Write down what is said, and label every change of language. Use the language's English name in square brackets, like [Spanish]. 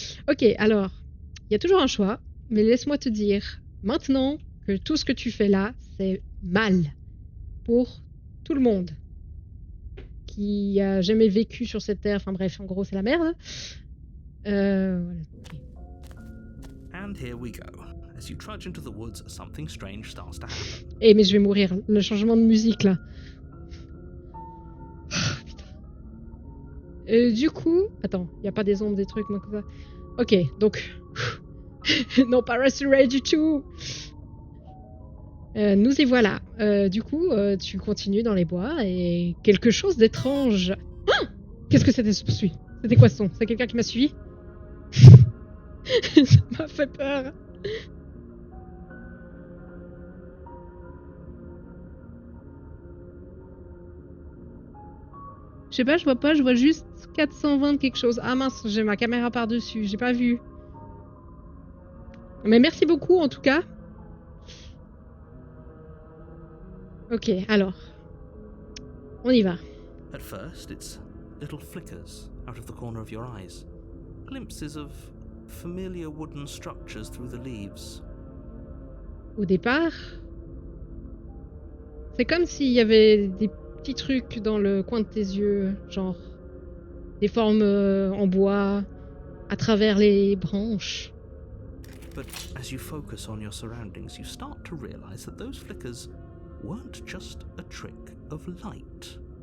[French] Ok, alors, il y a toujours un choix, mais laisse-moi te dire maintenant que tout ce que tu fais là, c'est mal pour tout le monde qui a jamais vécu sur cette terre. Enfin bref, en gros, c'est la merde. Voilà. Ok. [English] And here we go. As you trudge into the woods, something strange starts to happen. [French] Eh, mais je vais mourir. Le changement de musique là. Ah, putain. Du coup, attends, il y a pas des ombres, des trucs, moi, comme ça. Ok, donc. Non, pas Restoration 2. Nous y voilà. Du coup, tu continues dans les bois et quelque chose d'étrange. Ah, qu'est-ce que c'était ce poursuit? C'était quoi ce son? C'est quelqu'un qui m'a suivi? Ça m'a fait peur. Je sais pas, je vois pas, je vois juste 420 quelque chose. Ah mince, j'ai ma caméra par-dessus, j'ai pas vu. Mais merci beaucoup en tout cas. Ok, alors. On y va. [English] At first, it's little flickers out of the corner of your eyes, glimpses of familiar wooden structures through the leaves. [French] Au départ, c'est comme s'il y avait des petits trucs dans le coin de tes yeux, genre des formes en bois à travers les branches. [English] But as you focus on your surroundings, you start to realize that those flickers weren't just a trick of light.